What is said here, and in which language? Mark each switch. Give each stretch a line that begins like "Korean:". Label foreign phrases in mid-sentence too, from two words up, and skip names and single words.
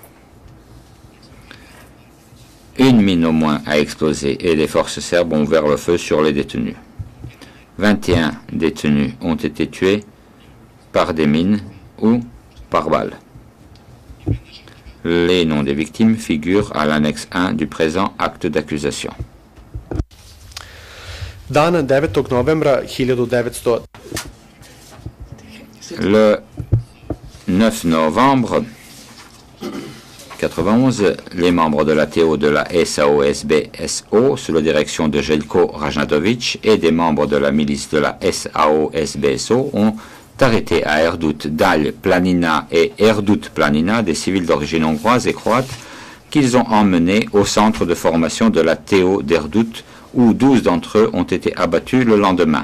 French: Une mine au moins a explosé et les forces serbes ont ouvert le feu sur les détenus. 21 détenus ont été tués par des mines ou par balles. Les noms des victimes figurent à l'annexe 1 du présent acte d'accusation.
Serbian: Dana 9. novembra 1900.
French: Le 9 novembre 1991, les membres de la TO de la SAO-SBSO, sous la direction de Jelko Rajnatović, et des membres de la milice de la SAO-SBSO ont arrêté à Erdut Dalj Planina et Erdut Planina des civils d'origine hongroise et croate qu'ils ont emmenés au centre de formation de la TO d'Erdut où 12 d'entre eux ont été abattus le lendemain.